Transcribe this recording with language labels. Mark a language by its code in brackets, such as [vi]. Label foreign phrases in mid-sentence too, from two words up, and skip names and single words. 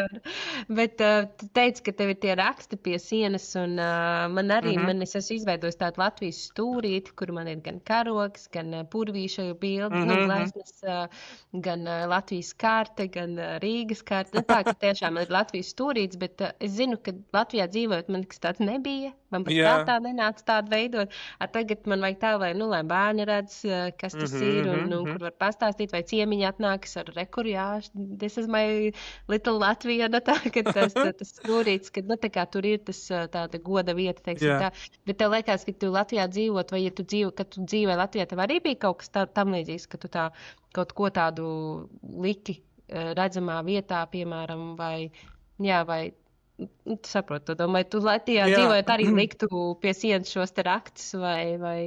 [lv] Bet tu teici, ka tev ir tie raksti pie sienas, un man arī, es esmu izveidojis tādu Latvijas stūrīti, kur man ir gan karogs, gan purvīša bildi, gleznas, gan Latvijas karte, gan Rīgas karte. Tā, ka tiešām ir Latvijas stūrīts, bet es zinu, ka Latvijā dzīvojot man kas tāds nebija. Man pat prātā nenāca tādu veidot. Tagad man vajag tā, lai bērni redz, kas tas ir, un kur var pastāstīt, vai ciemiņi atnāks ar [en] this is my little [lv] Latvija, tā, ka tas stūrīts, ka, tā kā tur ir tas tāda goda vieta, teiksim tā. Bet tev liekas, ka tu Latvijā dzīvot, vai kad tu dzīvoji Latvijā, tev arī bija kaut kas tam līdzīgs, ka tu tā kaut ko tādu liki redzamā vietā, piemēram, vai saprotu, vai tu Latvijā dzīvojot arī liktu pie sienas šos te rakstus vai